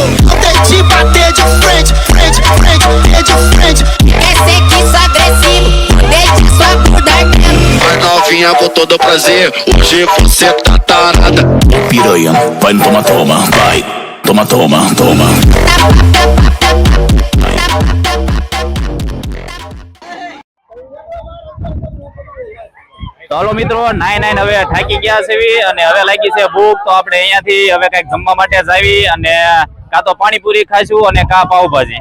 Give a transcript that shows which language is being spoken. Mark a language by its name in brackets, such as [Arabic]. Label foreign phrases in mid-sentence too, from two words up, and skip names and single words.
[Portuguese] Eu te bater de frente, frente, frente, de frente. Quer ser que sou agressivo, deixa sua bunda ardendo. Vai novinha com todo prazer, hoje você tá tarada. Piranha, vai no toma, toma, vai. Toma, toma, toma. [Gujarati] તો હાલો મિત્રો 9 હવે થાકી ગયા છે અને હવે લાગી છે ભૂખ, તો આપણે અહીંયાથી હવે કઈક જમવા માટે જ આવી અને કાં તો પાણીપુરી ખાઈશું અને કાં પાવભાજી.